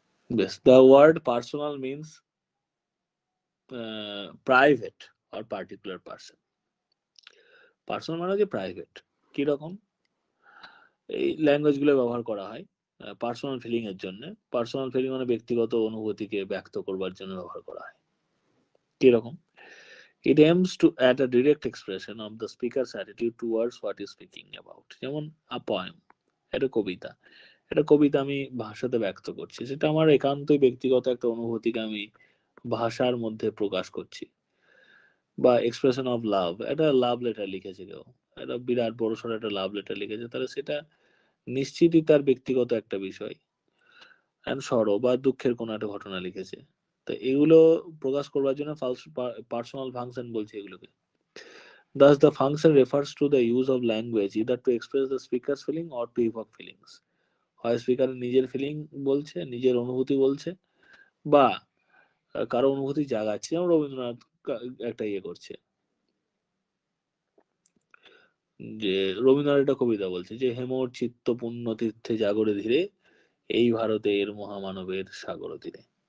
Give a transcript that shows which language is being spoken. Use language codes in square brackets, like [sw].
[en] বেশ, the word personal means private or particular person. [bn] Personal মানে হচ্ছে প্রাইভেট। কিরকম? এই ল্যাঙ্গুয়েজ গুলো ব্যবহার করা হয় পার্সোনাল ফিলিং এর জন্য। পার্সোনাল ফিলিং মানে ব্যক্তিগত অনুভূতিকে ব্যক্ত করবার জন্য ব্যবহার করা হয়। কিরকম? [en] It aims to at a direct expression of the speaker's attitude towards what is speaking about. [bn] যেমন [en] a poem, [bn] এটা কবিতা। এটা কবিতা আমি ভাষাতে ব্যক্ত করছি, সেটা আমার একান্তই ব্যক্তিগত একটা অনুভূতিকে আমি ভাষার মধ্যে প্রকাশ করছি। বা এক্সপ্রেশন অফ লাভ, একটা লাভ লেটার লিখেছে কেউ, একটা বিরাট বড় সড় একটা লাভ লেটার লিখেছে, তাহলে সেটা নিশ্চিতই তার ব্যক্তিগত একটা বিষয়। সরো বা দুঃখের কোনো একটা ঘটনা লিখেছে, তো এগুলো প্রকাশ করবার জন্য পার্সোনাল ফাংশন বলছে এগুলোকে। [en] Thus the function refers to the use of language either to express the speaker's feeling or to evoke feelings. [bn] হয় স্পিকার নিজের ফিলিং বলছে, নিজের অনুভূতি বলছে, বা কারো অনুভূতি জাগাচ্ছে, যেমন রবীন্দ্রনাথ একটা ইয়ে করছে, যে রবীন্দ্রনাথ একটা কবিতা বলছে যে হেমর চিত্ত পুণ্য তীর্থে জাগরে ধীরে এই ভারতের মহামানবের সাগর তীরে।